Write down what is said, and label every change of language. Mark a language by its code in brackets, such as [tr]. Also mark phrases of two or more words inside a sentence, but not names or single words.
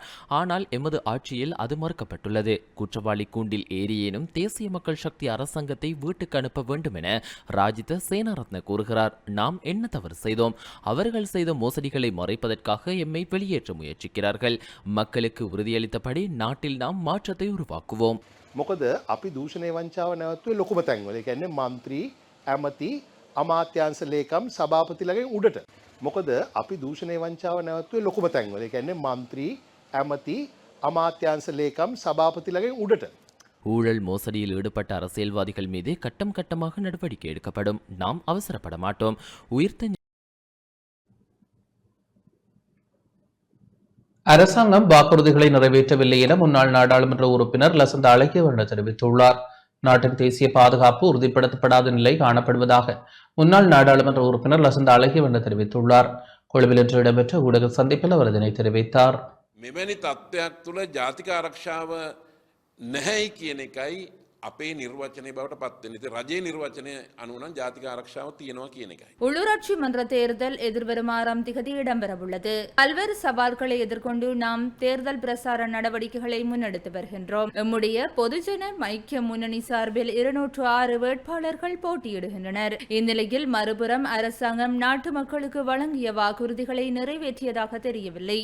[ta] ஆனால் எமது ஆட்சியில் அது மறுக்கப்பட்டுள்ளது. குற்றவாளி கூண்டில் ஏறியேனும் தேசிய மக்கள் சக்தி அரசாங்கத்தை வீட்டுக்கு அனுப்ப வேண்டும் என ராஜித சேனாரத்ன கூறுகிறார். நாம் என்ன தவறு செய்தோம்? அவர்கள் செய்த மோசடிகளை மறைப்பதற்காக எம்மை வெளியேற்ற முயற்சிக்கிறார்கள். மக்களுக்கு உறுதியளித்தபடி நாட்டில் நாம் மாற்றத்தை உருவாக்குவோம். [si] මොකද අපි දූෂණය වංචාව නැවතුවේ ලොකුම තැන්වල. ඒ කියන්නේ മന്ത്രി, ඇමති, අමාත්‍යාංශ ලේකම් සභාපතිලගෙන් උඩට. මොකද අපි දූෂණය වංචාව නැවතුවේ ලොකුම තැන්වල. ඒ කියන්නේ മന്ത്രി, ඇමති, අමාත්‍යාංශ ලේකම් සභාපතිලගෙන් උඩට. [ta] ஊழல் மோசடியில் ஈடுபட்ட அரசியல்வாதிகள் மீது கட்டம் கட்டமாக நடவடிக்கை எடுக்கப்படும். நாம் அவசரப்பட மாட்டோம். உயிர்த்த அரசாங்கம் வாக்குறுதிகளை நிறைவேற்றவில்லை என முன்னாள் நாடாளுமன்ற உறுப்பினர் லசந்த அழகியவர்ண தெரிவித்துள்ளார். நாட்டின் தேசிய பாதுகாப்பு உறுதிப்படுத்தப்படாத நிலை காணப்படுவதாக முன்னாள் நாடாளுமன்ற உறுப்பினர் லசந்த அழகியவர்ண தெரிவித்துள்ளார். கொழும்பில் இன்று இடம்பெற்ற ஊடக சந்திப்பில் அவர் இதனை தெரிவித்தார். [si] මෙවැනි තත්ත්වයක් තුළ ජාතික ආරක්ෂාව නැහැයි කියන එකයි අපේ නිර්වචනය බවට පත්වෙන. ඉතින් රජයේ නිර්වචනය අනුව නම් ජාතික ආරක්ෂාව තියෙනවා කියන එකයි. [ta] உள்ளூராட்சி மன்ற தேர்தல் எதிர்வரும் 6ஆம் திகதி இடம்பெறவுள்ளது. பல்வேறு சவால்களை எதிர்கொண்டு நாம் தேர்தல் பிரசார நடவடிக்கைகளை முன்னெடுத்து வருகின்றோம். நம்முடைய பொதுஜன ஐக்கிய முன்னணி சார்பில் 206 வேட்பாளர்கள் போட்டியிடுகின்றனர். இந்நிலையில் மறுபுறம் அரசாங்கம் நாட்டு மக்களுக்கு வழங்கிய வாக்குறுதிகளை நிறைவேற்றியதாக தெரியவில்லை.